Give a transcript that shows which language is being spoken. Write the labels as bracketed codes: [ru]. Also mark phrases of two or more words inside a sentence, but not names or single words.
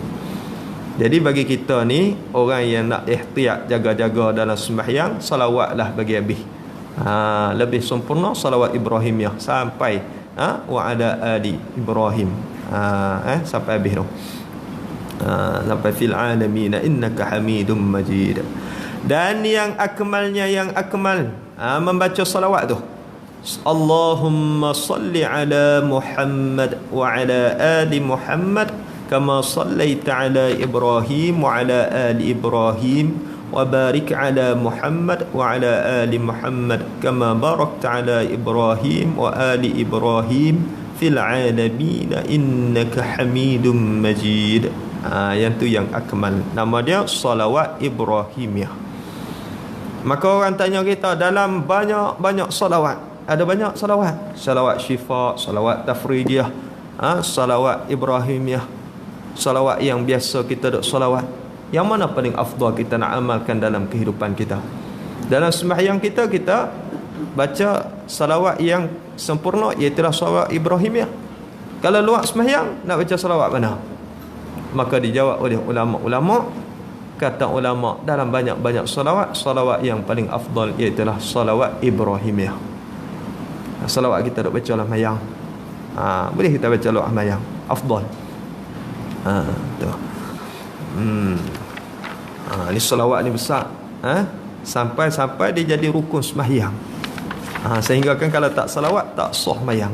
[ms] Jadi bagi kita ni, orang yang nak ihtiyat, jaga-jaga dalam sembahyang, salawatlah bagi habis. Lebih sempurna salawat Ibrahimiyah sampai [ar] وعلى آل إبراهيم, [ms] sampai habis tu. [ar] Sampai في العالمين إنك حميد مجيد. [ms] Dan yang akmalnya, yang akmal membaca salawat tu, [ar] اللهم صل على محمد وعلى آل محمد كما صليت على إبراهيم وعلى آل إبراهيم وبارك على محمد وعلى آل محمد كما باركت على إبراهيم وآل إبراهيم في العالمين إنك حميد مجيد. [ms] Yang tu yang akmal, nama dia salawat Ibrahimiyah. Maka orang tanya kita dalam banyak salawat. Ada banyak salawat. Salawat syifa, salawat tafridiyah, salawat ibrahimiyah, salawat yang biasa kita duk salawat. Yang mana paling afdal kita nak amalkan dalam kehidupan kita? Dalam sembahyang kita baca salawat yang sempurna, iaitu salawat ibrahimiyah. Kalau luar sembahyang nak baca salawat mana? Maka dijawab oleh ulama-ulama. Kata ulama, dalam banyak-banyak salawat yang paling afdal iaitu salawat ibrahimiyah. Salawat kita duk baca dalam sembahyang, boleh kita baca luar sembahyang, afdal. Tu. Ni salawat ni besar, sampai dia jadi rukun sembahyang. Sehingga kan kalau tak salawat tak sah sembahyang.